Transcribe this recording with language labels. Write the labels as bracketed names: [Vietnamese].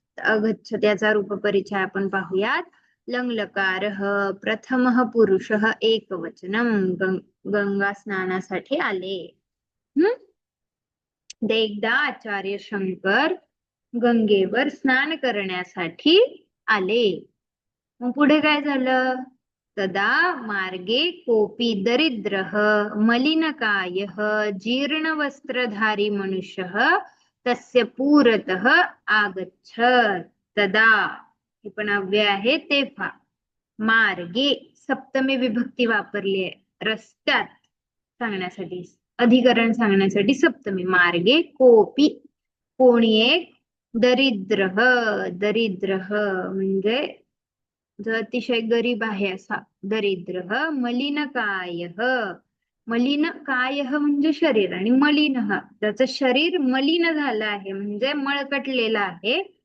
[Marathi] अगच्छत याचा रूपपरिचय आपण पाहूयात. [Sanskrit] लंलकारः प्रथमः पुरुषः एकवचनम, [Marathi] गंगा स्नानासाठी आले. एकदा आचार्य शंकर गंगेवर स्नान करण्यासाठी आले. मग पुढे काय झालं? [Sanskrit] तदा मार्गे कोपी दरिद्रः मलिनकायः जीर्णवस्त्रधारी मनुष्यः तस्य पुरतः आगच्छत्. [Marathi] तदा हे पण अव्यय आहे. तेव्हा मार्गे सप्तमी विभक्ती वापरली आहे, रस्त्यात सांगण्यासाठी, अधिकरण सांगण्यासाठी सप्तमी. मार्गे कोपी, कोणी एक, दरिद्रः, दरिद्रः म्हणजे जो अतिशय गरीब आहे असा दरिद्रः, मलिनकायः, मलिनकायः म्हणजे शरीर, आणि मलिनः त्याचं शरीर मलिन झालं आहे म्हणजे मळकटलेलं आहे.